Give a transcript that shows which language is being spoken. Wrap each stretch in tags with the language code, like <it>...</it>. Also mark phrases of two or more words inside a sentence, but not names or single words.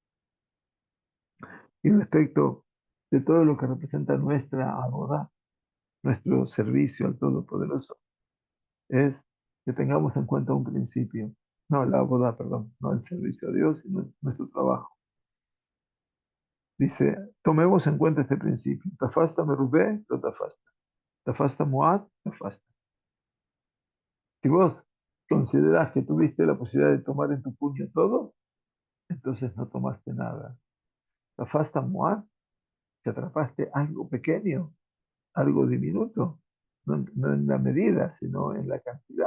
<es>Y respecto de todo lo que representa nuestra abodá, nuestro servicio al Todopoderoso, es que tengamos en cuenta un principio. No, la abodá, perdón, no el servicio a Dios, sino nuestro trabajo. Dice, tomemos en cuenta este principio.</es> <he>תפסת מרובה, לא תפסת. תפסת מועט, תפסת.</he> <es>Si vos considerás que tuviste la posibilidad de tomar en tu puño todo, entonces no tomaste nada.</es> <he>Tafasta muad,</he> <es>te atrapaste algo pequeño, algo diminuto, no en la medida, sino en la cantidad.</es>